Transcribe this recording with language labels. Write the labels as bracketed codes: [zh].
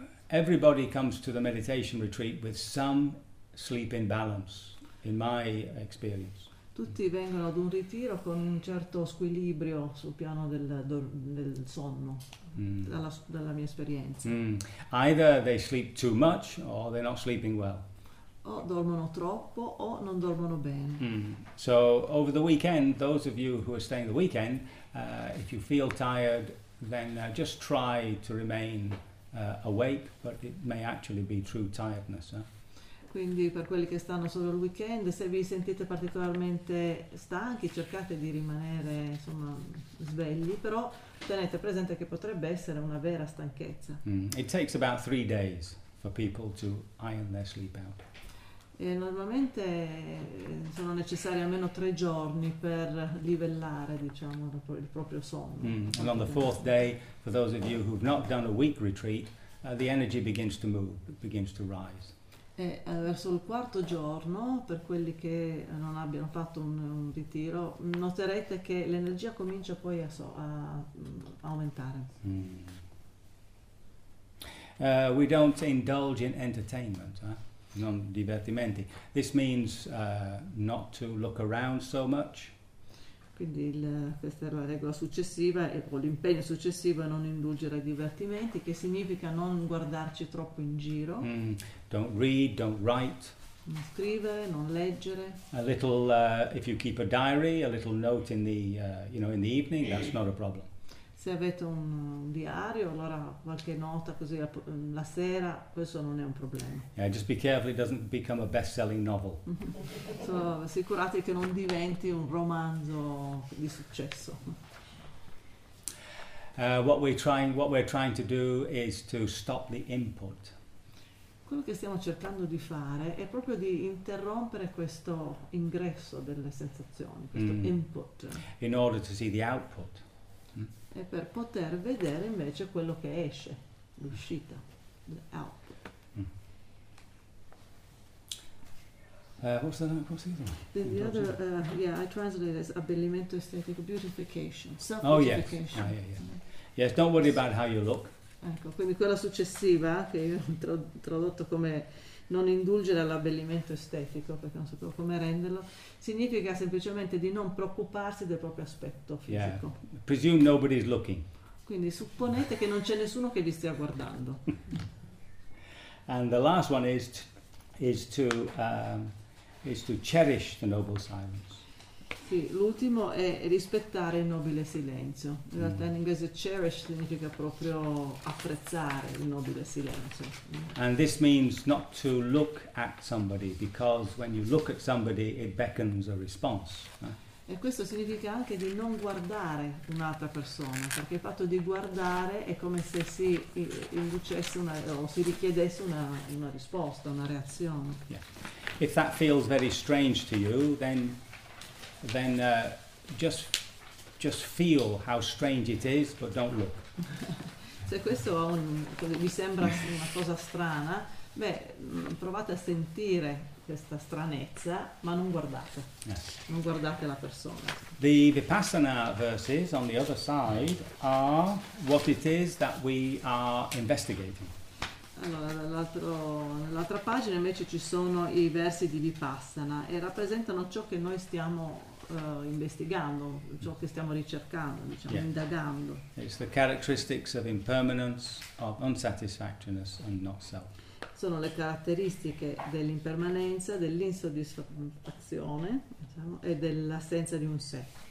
[en] Everybody comes to the meditation retreat with some sleep imbalance, in my experience. [it] Tutti vengono ad un ritiro con un certo squilibrio sul piano del sonno, dalla mia esperienza. [en] Either they sleep too much or they're not sleeping well. [it] O dormono troppo o non dormono bene. [en] So over the weekend, those of you who are staying the weekend, if you feel tired, then just try to remain awake, but it may actually be true tiredness. [it] Quindi per quelli che stanno solo il weekend, se vi sentite particolarmente stanchi, cercate di rimanere, insomma, svegli, però tenete presente che potrebbe essere una vera stanchezza. [en] It takes about 3 days for people to iron their sleep out. [it] Normalmente sono necessari almeno 3 giorni per livellare, diciamo, il proprio sonno, [en] And on the fourth [it] anche per questo. [en] day, for those of you who've not done a week retreat, the energy begins to move, begins to rise. [it] E verso il quarto giorno, per quelli che non abbiano fatto un ritiro, noterete che l'energia comincia poi a aumentare. [en] We don't indulge in entertainment, eh? Non divertimenti. This means not to look around so much. [it] Quindi questa è la regola successiva, o l'impegno successivo è non indulgere ai divertimenti, che significa non guardarci troppo in giro, [en] Don't read, don't write. [it] non scrivere, non leggere. [en] A little, if you keep a diary, a little note in the, in the evening, that's not a problem. [it] Se avete un diario, allora qualche nota così la sera, questo non è un problema. [en] Just be careful it doesn't become a best-selling novel. [it] So, assicurate che non diventi un romanzo di successo. [en] What we're trying to do is to stop the input. [it] Quello che stiamo cercando di fare è proprio di interrompere questo ingresso delle sensazioni, questo input. [en] In order to see the output. [it] E per poter vedere invece quello che esce, l'uscita, l'output. [en] What's the other one? The other, I translated as abbellimento estetico, beautification, Oh yes, self-beautification. Yes, don't worry about how you look. [it] Ecco, quindi quella successiva che io ho tradotto come non indulgere all'abbellimento estetico, perché non sapevo come renderlo, significa semplicemente di non preoccuparsi del proprio aspetto [en] Yeah, [it] fisico. [en] presume nobody's looking. [it] Quindi supponete che non c'è nessuno che vi stia guardando. [en] And the last one is to cherish the noble silence. [it] Sì, l'ultimo è rispettare il nobile silenzio. In realtà in inglese cherish significa proprio apprezzare il nobile silenzio. [en] And this means not to look at somebody, because when you look at somebody, it beckons a response. [it] E questo significa anche di non guardare un'altra persona, perché il fatto di guardare è come se si inducesse o si richiedesse una risposta, una reazione. [en] If that feels very strange to you, then just feel how strange it is, but don't look. [it] Se questo vi sembra una cosa strana, beh, provate a sentire questa stranezza, ma non guardate la persona. [en] The Vipassana verses on the other side are what it is that we are investigating. [it] Allora, nell'altra pagina invece ci sono i versi di Vipassana e rappresentano ciò che noi stiamo investigando, ciò che stiamo ricercando, diciamo, indagando. [en] It's the characteristics of impermanence, of unsatisfactoriness and not self. [it] Sono le caratteristiche dell'impermanenza, dell'insoddisfazione, diciamo, e dell'assenza di un sé.